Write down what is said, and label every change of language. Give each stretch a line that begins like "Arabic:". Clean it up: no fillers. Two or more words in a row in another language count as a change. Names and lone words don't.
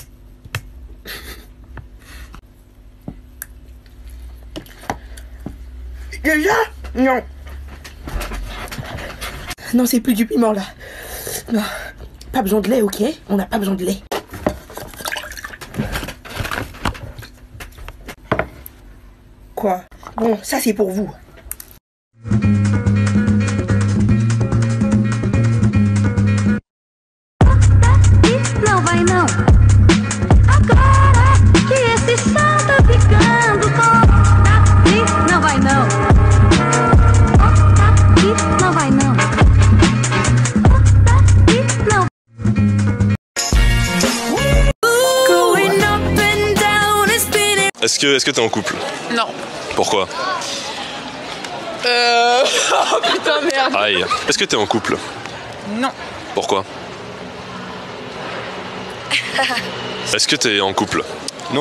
French: Déjà? Non. Non, c'est plus du piment là. Non. Pas besoin de lait, ok? On n'a pas besoin de lait. Quoi? Bon, ça c'est pour vous.
Portuguese: Não vai não. Agora que esse som tá ficando com não vai não. Não vai não. Não.
French: Est-ce que t'es en couple? Non. Pourquoi? Oh putain merde. Aïe. Est-ce que t'es en couple? Non. Pourquoi? Est-ce que t'es en couple? Non.